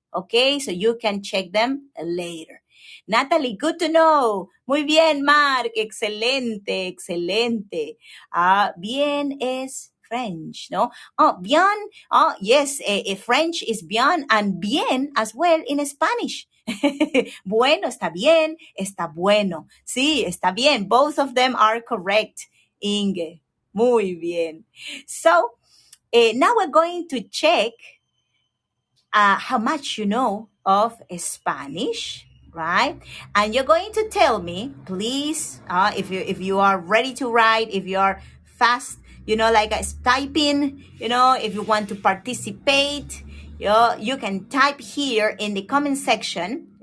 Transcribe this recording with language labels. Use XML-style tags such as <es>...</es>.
<en>Okay, so you can check them later.</en> <es>Natalie,</es> <en>good to know.</en> <es>Muy bien, Mark. Excelente, excelente. Bien es French, no? Oh, bien.</es> <en>Oh, yes, French is bien and bien as well in Spanish.</en> <es>Bueno, está bien, está bueno. Sí, está bien.</es> <en>Both of them are correct, Inge.</en> <es>Muy bien.</es> <en>So, now we're going to check how much you know of Spanish, right? And you're going to tell me, please, if you are ready to write, if you are fast, like typing, if you want to participate, you can type here in the comment section.</en>